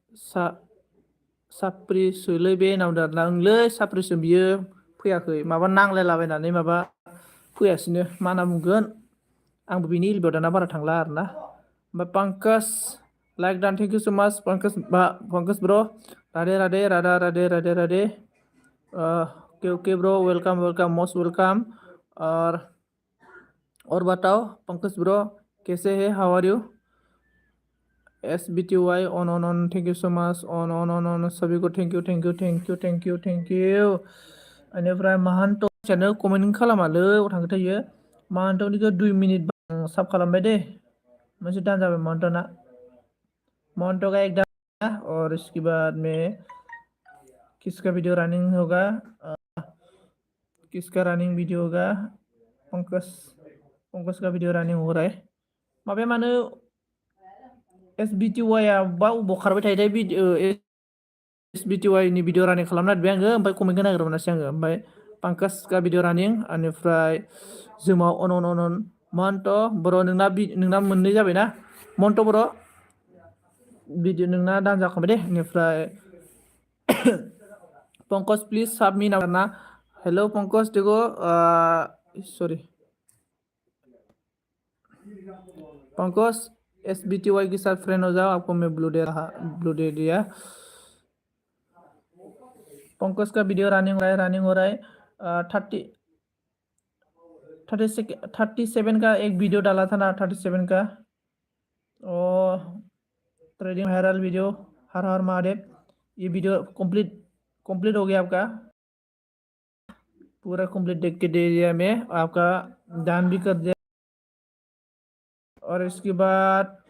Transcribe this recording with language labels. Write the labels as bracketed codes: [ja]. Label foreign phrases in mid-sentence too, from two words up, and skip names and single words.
[brx] साप्रिसोलै बे नावदो आरोना ओंलै साप्रिसो बियो फैयाखै माबा नांलायलाबायनानै माबा फैयासिनो मा होनना बुंगोन आंबो बिनि एलबियाव दाना बारा थांला आरोना ओमफ्राय पंकज लाइक डान [en] thank you so much [brx] पंकज ब्र राधे राधे राधा राधे राधे राधे [en] okay bro welcome most welcome [hi] और बताओ पंकज ब्रो कैसे है [en] how are you [hi] SBTY on [en] thank you so much [hi] on सभी को [en] thank you [brx] बेनिफ्राय महान्त सानो कमेन्ट खालामालै थांबाय थायो महान्तनिखौ 2 मिनिट साब खालामबाय दे मोनसे दान जाबाय [hi] महान्तना महंत का एक दान और इसके बाद में किसका वीडियो रनिंग होगा किसका रनिंग वीडियो होगा पंकज का वीडियो रनिंग हो रहा है [brx] माबे मानो SBTY आ बबाव खारबाय थायो भिडिअ SBTY नि भिडिअ रानिं खालामना दोनबाय आङो ओमफ्राय कमेन्टखौ नागिरना मोनासै आङो ओमफ्राय पंकज का भिडिअ रानिं बेनिफ्राय जोमाव अन महन्त बर' नोंना मोननै जाबायना महन्त बर' भिडिअ नोंना दान जाखांबाय दे बेनिफ्राय [hi] पंकज प्लिज साब मी ना हेलो पंकज देखो सॉरी पंकज SBTY के साथ फ्रेंड हो जाओ आपको मैं ब्लू दे दिया पंकज का वीडियो रनिंग हो रहा है 37 का एक वीडियो डाला था ना 37 का ट्रेडिंग वायरल वीडियो हर हर महादेव ये वीडियो कंप्लीट हो गया आपका पूरा कंप्लीट देख के दे दिया मैं आपका दान भी कर दिया और इसके बाद